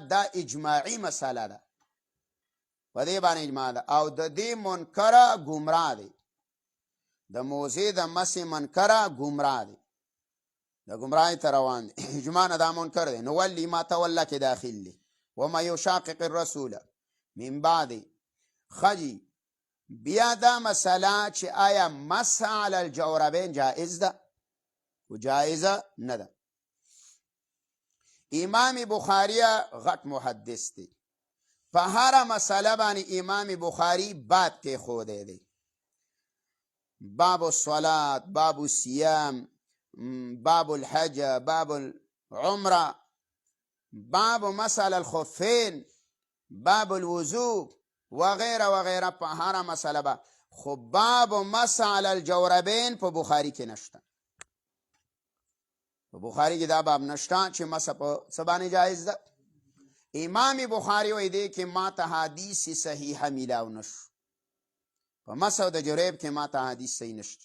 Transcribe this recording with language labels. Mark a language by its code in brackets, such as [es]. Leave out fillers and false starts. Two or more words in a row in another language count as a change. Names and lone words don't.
[ps] دا اجماعي مسله ده، په دې باندې اجماع ده. او د دې منکره ګمراه دی، د موضع د مسح منکره ګمراه دی، د ګمراهۍ ته روان دی. اجماع نه دا منکر دی. نو ولی ما توله کې داخل دی. [ar] وما یشاقق الرسول من بعد. [ps] خجی بیا دا مسله چې آیا [ar] مسح علی الجوربین [ps] جائز ده و جائزه نه ده. امام بخاری غټ محدث دی، په هر مسله باندې امام بخاری باب کې خوده دی. [ar] باب الصلاة، باب الصيام، باب الحج، باب العمره، باب مسح علی الخفین، باب الوضوء [ps] وغیره وغیره، په هر مسله با. خو باب [ar] مسح علی الجوربین [ps] په بخاری کې نشته. په بخاری کې دا باب نشته چې مسح په څه باندې جایز ده. امام بخاری وایي دی کې ما ته حدیث صحیحه میلاو نشو، په مسح د جریب کې ما ته حدیث صحیح نشته.